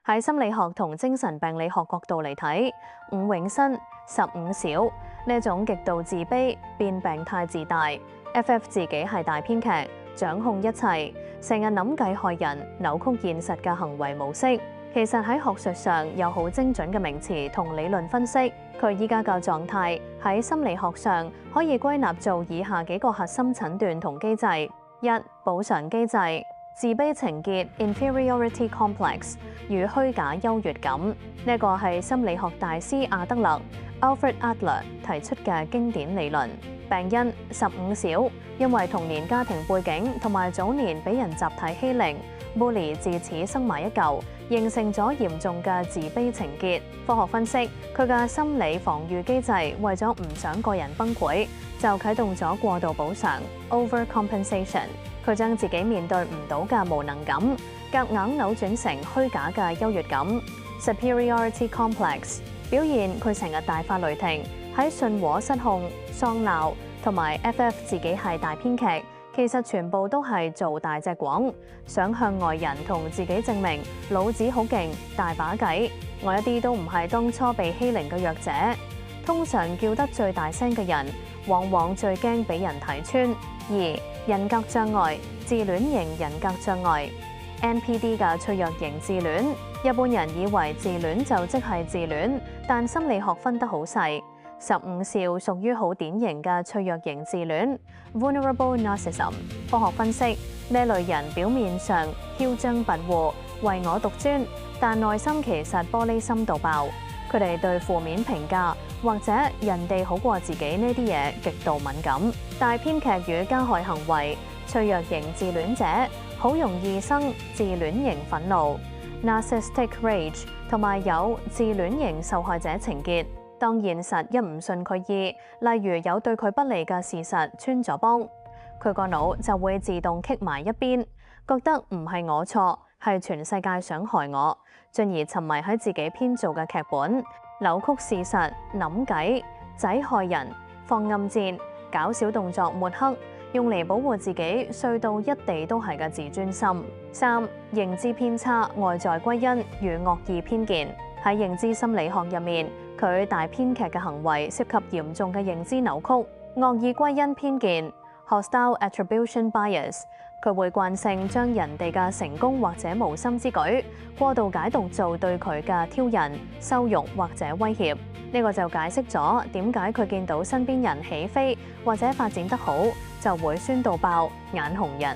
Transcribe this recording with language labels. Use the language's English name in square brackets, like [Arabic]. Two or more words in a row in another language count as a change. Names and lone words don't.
[Cantonese] 喺心理學同精神病理學角度嚟睇，伍永新15小呢種極度自卑變病態自大 ，FF 自己係大編劇，掌控一切，成日諗計害人、扭曲現實嘅行為模式。其實喺學術上有好精準嘅名詞同理論分析，佢依家嘅狀態喺心理學上可以歸納做以下幾個核心診斷同機制：一、補償機制，自卑情結 [English] （inferiority complex） [Cantonese] 與虛假優越感，呢個係心理學大師阿德勒 （Alfred Adler） 提出嘅經典理論。病因15小，因為童年家庭背景同埋早年俾人集體欺凌 （bully） 自此生埋一嚿，形成咗嚴重嘅自卑情結。科學分析，佢嘅心理防禦機制為咗唔想個人崩潰，就啟動咗過度補償 （overcompensation）。佢將自己面對唔到嘅無能感，夾硬扭轉成虛假嘅優越感 [English] （superiority complex）， [Cantonese] 表現佢成日大發雷霆，喺信和失控、喪鬧，同埋 FF 自己係大編劇，其實全部都係做大隻廣，想向外人同自己證明老子好勁，大把計，我一啲都唔係當初被欺凌嘅弱者。通常叫得最大聲嘅人，往往最驚俾人睇穿。2、人格障礙，自戀型人格障礙 （NPD） 嘅脆弱型自戀。一般人以為自戀就即係自戀，但心理學分得好細。15小屬於好典型嘅脆弱型自戀 [English] （vulnerable narcissism）。 [Cantonese] 科學分析，呢類人表面上囂張跋扈、唯我獨尊，但內心其實玻璃心到爆。佢哋對負面評價或者人哋好過自己呢啲嘢極度敏感。大編劇與加害行為，脆弱型自戀者好容易生自戀型憤怒 [English] （narcissistic rage） [Cantonese] 同埋有自戀型受害者情結。當現實一唔順佢意，例如有對佢不利嘅事實穿咗幫，佢個腦就會自動棘埋一邊，覺得唔係我錯，係全世界想害我，進而沉迷喺自己編造嘅劇本，扭曲事實、諗計、仔害人、放暗箭、搞小動作抹黑，用嚟保護自己碎到一地都係嘅自尊心。3、認知偏差外在歸因與惡意偏見。喺認知心理學入面，佢大編劇嘅行為涉及嚴重嘅認知扭曲、惡意歸因偏見 [English] （hostile attribution bias）。 [Cantonese] 佢會慣性將人哋嘅成功或者無心之舉過度解讀做對佢嘅挑釁、羞辱或者威脅。呢個就解釋咗點解佢見到身邊人起飛或者發展得好，就會酸到爆、眼紅人。